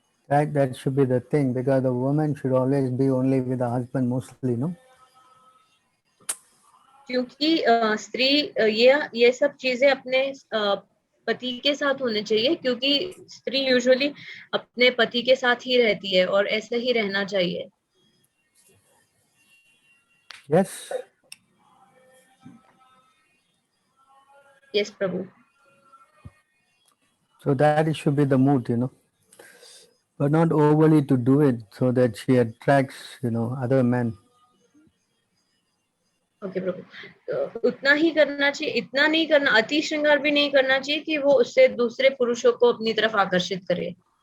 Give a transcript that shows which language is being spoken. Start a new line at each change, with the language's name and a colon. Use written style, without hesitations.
English: Right, that should be the thing because the woman should always be only with the husband mostly, no?
Hindi: क्योंकि स्त्री ये सब चीजें अपने पति के साथ होने चाहिए, क्योंकि स्त्री यूजुअली अपने पति के साथ ही रहती है और ऐसे ही रहना चाहिए।
English: Yes. Yes, Prabhu. So that should be the mood, but not overly to do it so that she attracts, other men.
Hindi: Okay प्रभु, तो उतना ही करना चाहिए, इतना नहीं करना, अति श्रृंगार भी नहीं करना चाहिए कि वो उससे दूसरे पुरुषों को अपनी तरफ आकर्षित करे।